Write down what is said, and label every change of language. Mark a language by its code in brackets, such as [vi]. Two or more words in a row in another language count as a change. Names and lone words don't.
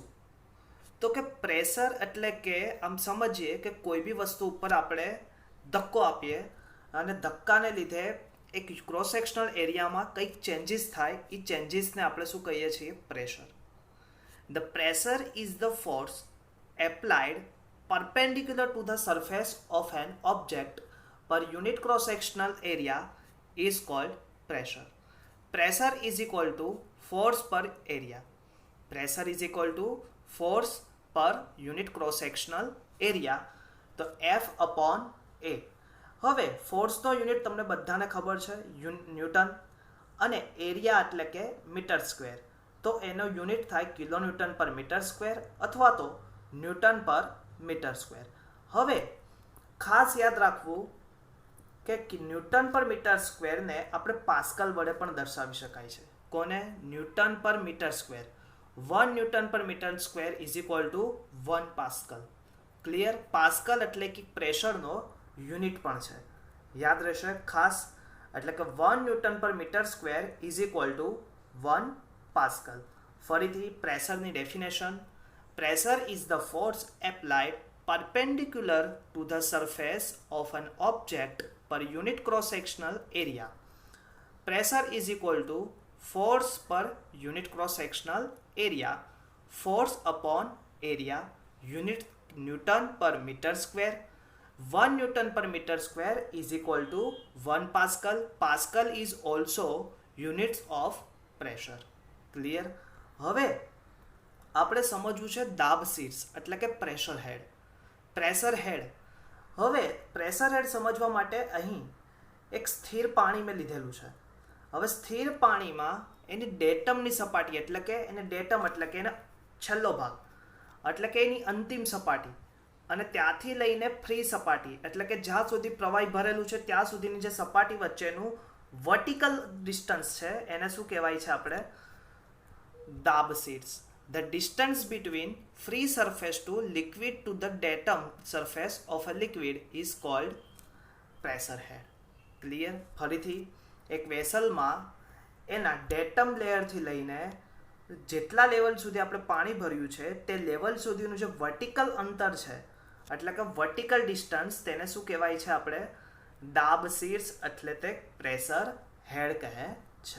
[gu] તો કે પ્રેશર એટલે કે આમ સમજીએ કે કોઈ બી વસ્તુ ઉપર આપણે ધક્કો આપીએ અને ધક્કાને લીધે એક [en] cross sectional [gu] એરિયામાં કંઈક ચેન્જીસ થાય, એ ચેન્જીસને આપણે શું કહીએ છીએ? [en] Pressure. The pressure is the force applied perpendicular to the surface of an object per unit cross sectional area is called pressure. Pressure is equal to force per area. Pressure is equal to force per unit cross sectional area. તો F upon A. [gu] હવે ફોર્સનો યુનિટ તમને બધાને ખબર છે, ન્યૂટન, અને એરિયા એટલે કે [en] meter square. [gu] તો એનો યુનિટ થાય [en] kilonewton per meter square [gu] અથવા તો [en] newton per meter square. [gu] હવે ખાસ યાદ રાખવું કે [en] newton per meter [gu] સ્ક્વેરને આપણે પાસ્કલ વડે પણ દર્શાવી શકાય છે. [en] કોને? newton per meter square. 1 newton per meter square is equal to 1 pascal. ક્લિયર? [gu] પાસ્કલ એટલે કે પ્રેશરનો યુનિટ પણ છે, યાદ રહેશે ખાસ. એટલે કે [en] 1 newton per meter square is equal to 1 pascal. [gu] ફરીથી પ્રેશરની ડેફિનેશન: [en] pressure is the force applied perpendicular to the surface of an object per unit cross sectional area. Pressure is equal to force per unit cross sectional area. Force upon area, unit newton per meter square. 1 newton per meter square is equal to 1 pascal. Pascal is also units of pressure. Clear? [gu] હવે આપણે સમજવું છે દાબ શીર્ષ એટલે કે [en] pressure head. pressure head. [gu] હવે પ્રેશર હેડ સમજવા માટે અહીં એક સ્થિર પાણી મેં લીધેલું છે. હવે સ્થિર પાણીમાં એની ડેટમની સપાટી એટલે કે એને ડેટમ એટલે કે એનો છેલ્લો ભાગ એટલે કે એની અંતિમ સપાટી અને ત્યાંથી લઈને ફ્રી સપાટી એટલે કે જ્યાં સુધી પ્રવાહી ભરેલું છે ત્યાં સુધીની જે સપાટી વચ્ચેનું [en] vertical distance [gu] છે એને શું કહેવાય છે? આપણે દાબ શીર્ષ. [en] The distance between free surface to liquid to the datum surface of a liquid is called pressure head. Clear? [gu] ફરીથી એક વેસલમાં એના ડેટમ લેયરથી લઈને જેટલા લેવલ સુધી આપણે પાણી ભર્યું છે તે લેવલ સુધીનું જે વર્ટિકલ અંતર છે એટલે કે [en] vertical distance, [gu] તેને શું કહેવાય છે? આપણે દાબ શીર્ષ એટલે તે [en] pressure head [gu] કહે છે.